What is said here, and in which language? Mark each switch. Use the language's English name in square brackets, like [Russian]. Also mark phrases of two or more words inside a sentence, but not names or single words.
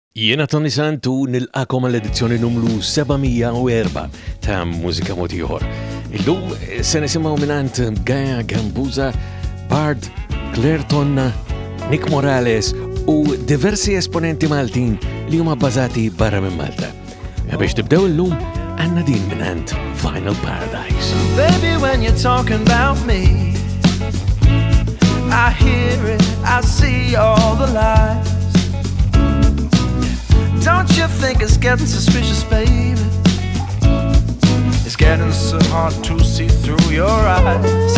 [Maltese] Jiena Toni Sant u nilqakom għall-edizzjoni numru 704 ta' Mużika mod ieħor. Illum se nisimgħu minant Gaia, Gambuzza, Bard, Tonna, Nick Morales u diversi esponenti Maltin li huma bbażati barra minn Malta. Biex tibdew illum għandna din minant Vinyl Paradise. [English] Baby, when you're talking about me, I hear it, I see all the lies. Don't you think it's getting suspicious, baby? It's getting so hard to see through your eyes.